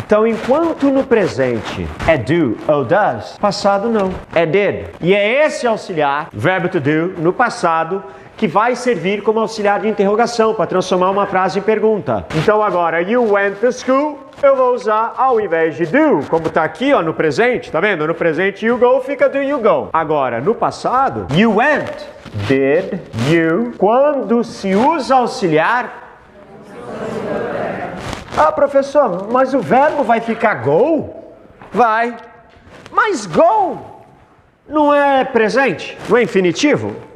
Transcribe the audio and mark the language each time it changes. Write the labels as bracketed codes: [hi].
[pt] Então, enquanto no presente é do ou does, passado não, é did. E é esse auxiliar, verbo to do, no passado, que vai servir como auxiliar de interrogação para transformar uma frase em pergunta. Então agora, [en] you went to school, [pt] eu vou usar ao invés de do, como está aqui ó, no presente, tá vendo? No presente [en] you go [pt] fica [en] do you go. [pt] Agora, no passado, [en] you went, did, you. [pt] Quando se usa auxiliar... Ah, professor, mas o verbo vai ficar go? Vai. Mas go não é presente? Não é infinitivo?